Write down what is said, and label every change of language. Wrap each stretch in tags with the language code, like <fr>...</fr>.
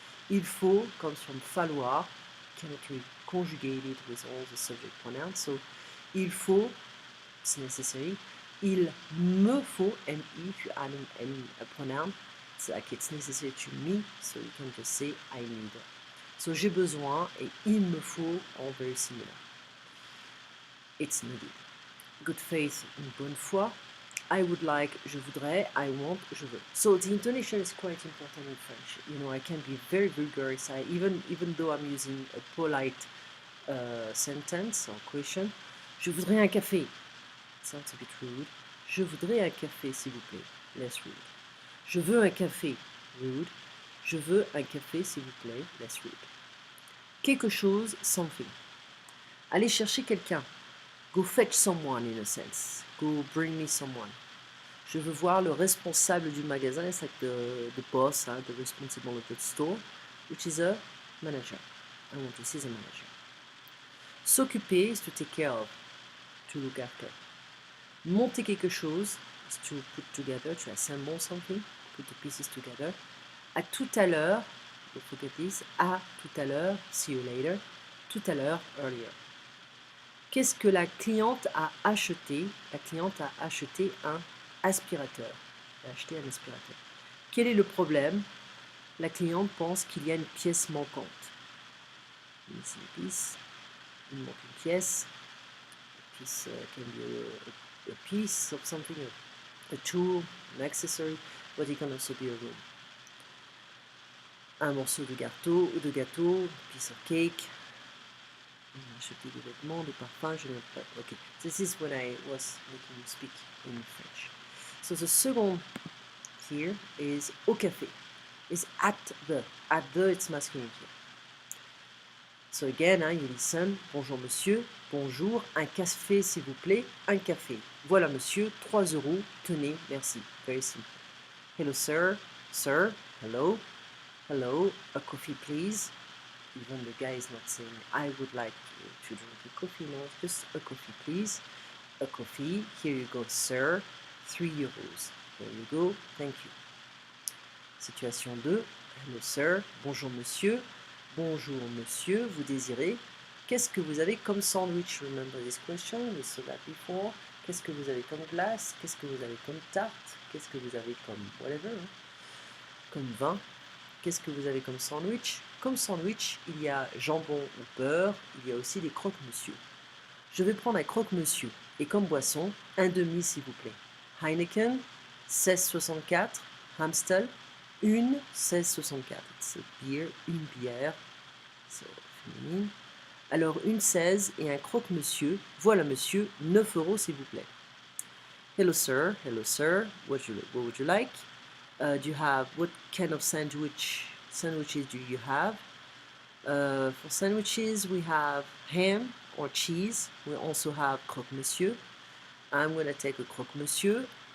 <en>Il faut comes from falloir, cannot be conjugated with all the subject pronouns. So, il faut, it's necessary. Il me faut, M-E, if you add an M, a pronoun, it's like it's necessary to me, so you can just say I need. So, j'ai besoin et il me faut are very similar. It's needed. Good faith, une bonne foi. I would like, je voudrais, I want, je veux. So the intonation is quite important in French. You know, I can be very vulgar, even though I'm using a polite sentence or question.</en> <fr>Je voudrais un café.</fr> <en>It sounds a bit rude.</en> <fr>Je voudrais un café, s'il vous plaît.</fr> <en>Less rude.</en> <fr>Je veux un café. Rude. Je veux un café, s'il vous plaît.</fr> <en>Less rude.</en> <fr>Quelque chose, something. Aller chercher quelqu'un.</fr> <en>Go fetch someone, in a sense. Go bring me someone.</en> <fr>Je veux voir le responsable du magasin.</fr> <en>It's like the boss, the responsible of the store, which is a manager. I want to see the manager. S'occuper is to take care of, to look after. Monter quelque chose is to put together, to assemble something, put the pieces together.</en> <fr>À tout à l'heure,</fr> <en>don't forget this,</en> <fr>à tout à l'heure, see you later, tout à l'heure, earlier. Qu'est-ce que la cliente a acheté? La cliente a acheté un aspirateur. Elle a acheté un aspirateur. Quel est le problème? La cliente pense qu'il y a une pièce manquante. Ici, une pièce. Il manque une pièce.</fr> <en>A piece can be a piece of something, a tool, an accessory, but it can also be a room.</en> <fr>Un morceau de gâteau,</fr> <en>piece of cake.</en> <fr>Acheter des vêtements, des parfums, je n'ai pas.</fr> <en>Okay, this is when I was making you speak in French. So the second here is au café. Is at the. At the, it's masculine here. So again, you listen.</en> <fr>Bonjour monsieur, bonjour, un café s'il vous plaît, un café. Voilà monsieur, 3 euros, tenez, merci.</fr> <en>Very simple. Hello sir, sir, hello, hello, a coffee please. Even the guy is not saying I would like to drink a coffee, no, just a coffee please. A coffee, here you go sir, 3 euros. There you go, thank you. Situation 2, hello sir,</en> <fr>bonjour monsieur, vous désirez. Qu'est-ce que vous avez comme sandwich?</fr> <en>Remember this question, we saw that before.</en> <fr>Qu'est-ce que vous avez comme glace? Qu'est-ce que vous avez comme tarte? Qu'est-ce que vous avez comme whatever, hein? Comme vin? Qu'est-ce que vous avez comme sandwich? Comme sandwich, il y a jambon ou beurre, il y a aussi des croque-monsieur. Je vais prendre un croque-monsieur. Et comme boisson, un demi s'il vous plaît. Heineken, 16,64. Amstel, une 16,64. C'est beer, une bière. C'est féminine. Alors une 16 et un croque-monsieur. Voilà monsieur, 9 euros s'il vous plaît.</fr> <en>Hello sir, what would you like? Do you have, what kind of sandwiches do you have? For sandwiches, we have ham or cheese. We also have croque-monsieur. I'm going to take a croque-monsieur.</en>